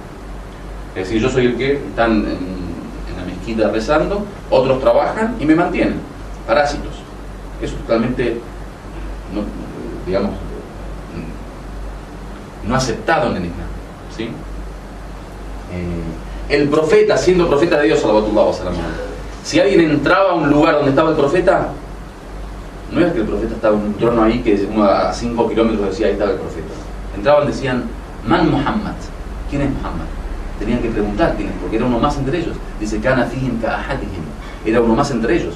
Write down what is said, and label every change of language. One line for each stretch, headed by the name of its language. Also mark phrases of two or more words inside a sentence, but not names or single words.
Spanish: Es decir, yo soy el que están en la mezquita rezando, otros trabajan y me mantienen, parásitos. Eso es totalmente, digamos, no aceptado en el Islam, ¿sí? El profeta, siendo profeta de Dios,
Arabic: صلى الله عليه وسلم,
Spanish: si alguien entraba a un lugar donde estaba el profeta, no era que el profeta estaba en un trono ahí que uno a 5 kilómetros decía: ahí estaba el profeta. Entraban, decían:
Arabic: من محمد,
Spanish: ¿quién es Muhammad? Tenían que preguntar quién es, porque era uno más entre ellos. Dice:
Arabic: كان فيهم كأحدهم,
Spanish: era uno más entre ellos.